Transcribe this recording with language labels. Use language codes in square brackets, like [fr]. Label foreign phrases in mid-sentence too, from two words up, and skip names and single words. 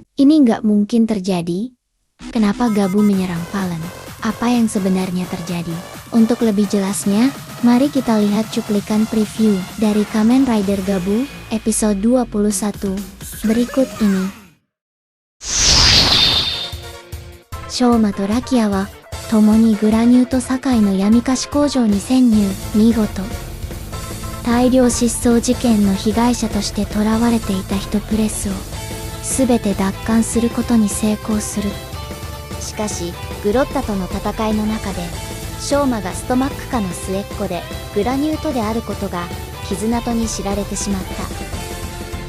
[id] Ini nggak mungkin terjadi. Kenapa Gabu menyerang Fallen? Apa yang sebenarnya terjadi? Untuk lebih jelasnya, mari kita lihat cuplikan preview dari Kamen Rider Gabu episode 21 berikut ini. [ja] Shouma とラキアは共にグラニュート堺の闇貸し工場に潜入。見事。大量失踪事件の被害者として囚われていた人プレスを全て奪還することに成功する。しかしグロッタとの戦いの中でショーマがストマック家の末っ子でグラニュートであることが絆とに知られてしまった。